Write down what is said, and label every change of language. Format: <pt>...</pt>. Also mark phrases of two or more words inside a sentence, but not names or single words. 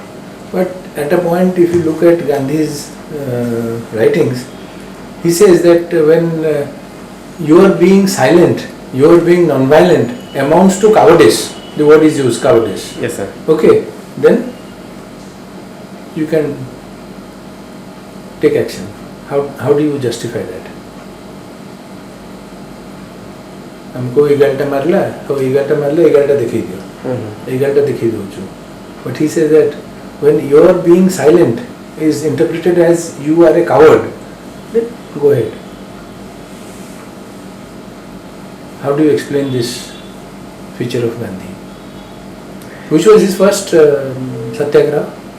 <en>But at a point, if you look at Gandhi's writings, he says that when you are being silent, you are being non-violent, amounts to cowardice. The word is used, cowardice. Yes, sir. Okay, then you can take action. How do you justify that?</en> <mai>हमको 11टा मारला तो 11टा मारले 11टा दिखाई दियो 11टा दिखाई दो</mai> <en>but he says that when your being silent is interpreted as you are a coward, then go ahead. How do you explain this feature of Gandhi? Which was his first satyagraha?</en>